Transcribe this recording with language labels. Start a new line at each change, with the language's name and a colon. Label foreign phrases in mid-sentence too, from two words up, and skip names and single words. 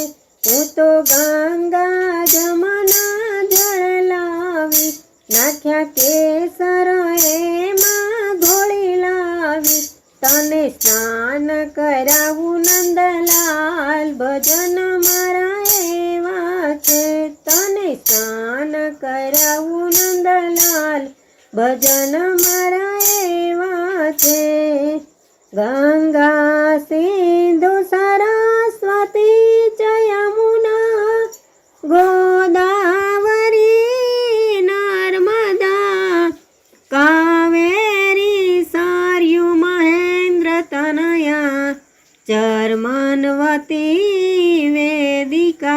Gujarati: હું તો ગંગા જમુના જળ લાવી, નાખ્યા કેસર એમાં ઘોળી લાવી, તને સ્નાન કરાવું નંદલાલ, ભજન મારા એવા છે તને સ્નાન કરાવું નંદલાલ, ભજન મારા એવા છે।
Sanskrit: गंगा सिंधु सरस्वती च यमुना गोदावरी नर्मदा कावेरी सरयू महेंद्र तनया चर्मन्वती वेदिका